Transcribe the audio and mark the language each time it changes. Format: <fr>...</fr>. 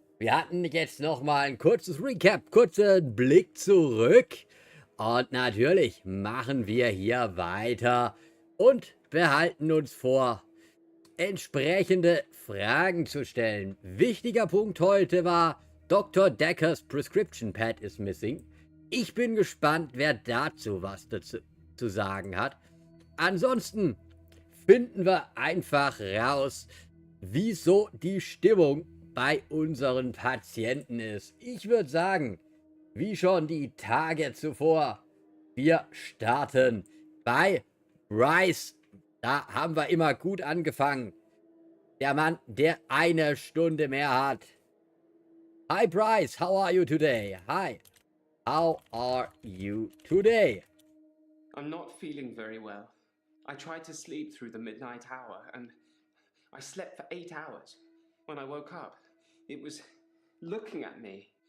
<de>Wir hatten jetzt nochmal ein kurzes Recap, kurzen Blick zurück. Und natürlich machen wir hier weiter und behalten uns vor, entsprechende Fragen zu stellen. Wichtiger Punkt heute war, Dr.</de> <en>Dekkers Prescription Pad is missing.</en> <de>Ich bin gespannt, wer dazu was zu sagen hat. Ansonsten finden wir einfach raus, wieso die Stimmung bei unseren Patienten ist. Ich würde sagen, wie schon die Tage zuvor, wir starten bei Bryce. Da haben wir immer gut angefangen. Der Mann, der eine Stunde mehr hat.</de> <en>Hi Bryce, how are you today? Hi, how are you today? I'm not feeling very well. I tried to sleep through the midnight hour, and I slept for 8 hours. When I woke up, it was looking at me.</en>